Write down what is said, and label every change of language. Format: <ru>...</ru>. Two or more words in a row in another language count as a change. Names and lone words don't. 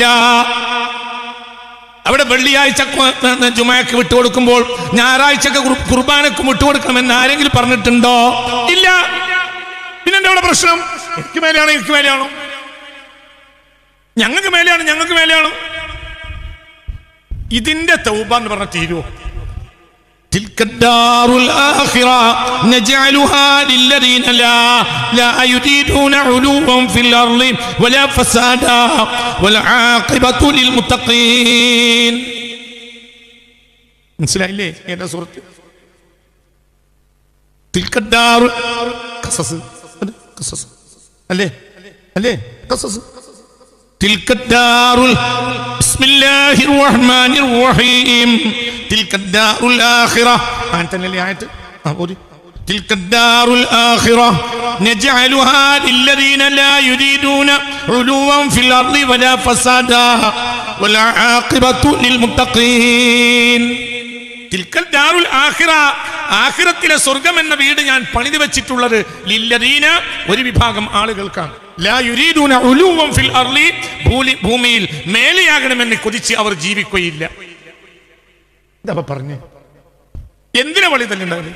<ml>അവിടെ വെള്ളിയാഴ്ച ജുമയ്ക്ക് വിട്ടുകൊടുക്കുമ്പോൾ ഞായറാഴ്ചക്ക് കുർബാനക്ക് വിട്ടുകൊടുക്കണമെന്ന് ആരെങ്കിലും പറഞ്ഞിട്ടുണ്ടോ? ഇല്ല. പിന്നെന്താ ഇവിടെ പ്രശ്നം? എനിക്ക് മേലെയാണോ? എനിക്ക് മേലെയാണോ? ഞങ്ങൾക്ക് മേലെയാണ്, ഞങ്ങൾക്ക് മേലെയാണോ? ഇതിന്റെ തൗബ എന്ന് പറഞ്ഞ തീരുവോ?</ml> <ar>تلك الدار الآخرة نجعلها للذين لا يريدون علوا في الأرض ولا فسادا والعاقبة للمتقين.</ar> <ml>മനസ്സിലായില്ലേ ഏതാ സൂറത്ത്?</ml> <ar>تلك الدار قصص അല്ലേ? قصص. تلك الدار بسم الله الرحمن الرحيم. تلك الدار الآخرة أنت اللي آية تلك الدار الآخرة نجعلها للذين لا يريدون علوا في الأرض ولا فسادا والعاقبة للمتقين. تلك الدار الآخرة</ar> <ml>ആഖിറത്തിലെ സ്വർഗം എന്ന വീട് ഞാൻ പണിതു വെച്ചിട്ടുള്ളത് ലില്ലദീന ഒരു വിഭാഗം ആളുകൾക്കാണ്.</ml> <ar>لا يريدون علوا في الأرض</ar> <ml>ഭൂമിയിൽ മേലെയാകണമെന്ന് കൊതിച്ച് അവർ ജീവിക്കുകയില്ല. എന്താ പറഞ്ഞേ? എന്തിനാ പള്ളി തന്നെ ഉണ്ടാകുന്നത്?</ml>